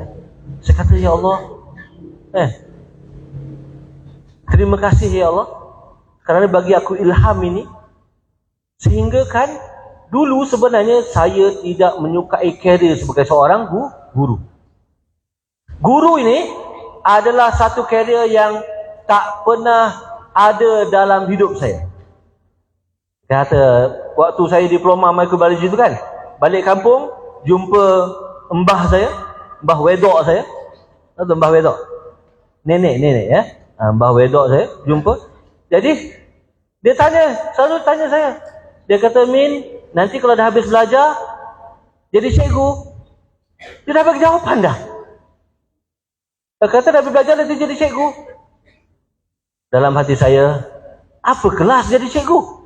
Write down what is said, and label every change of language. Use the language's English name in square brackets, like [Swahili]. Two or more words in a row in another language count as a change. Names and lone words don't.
[Malay] Saya kata, [Arabic] يا الله, [Malay] terima kasih [Arabic] يا الله [Malay] kerana bagi aku ilham ini, sehingga kan dulu sebenarnya saya tidak menyukai karier sebagai seorang guru. Guru ini adalah satu karier yang tak pernah ada dalam hidup saya. Kata waktu saya diploma microbiology itu kan, balik kampung jumpa mbah saya, [Javanese] mbah wedok [Malay] saya. Tahu [Javanese] mbah wedok? [Malay] Nenek ya. [Javanese] Mbah wedok [Malay] saya jumpa. Jadi dia selalu tanya saya. Dia kata, Min, nanti kalau dah habis belajar jadi cikgu, dia dah bagi jawapan dah. Dia kata dah habis belajar nanti jadi cikgu. Dalam hati saya, apa kelas jadi cikgu?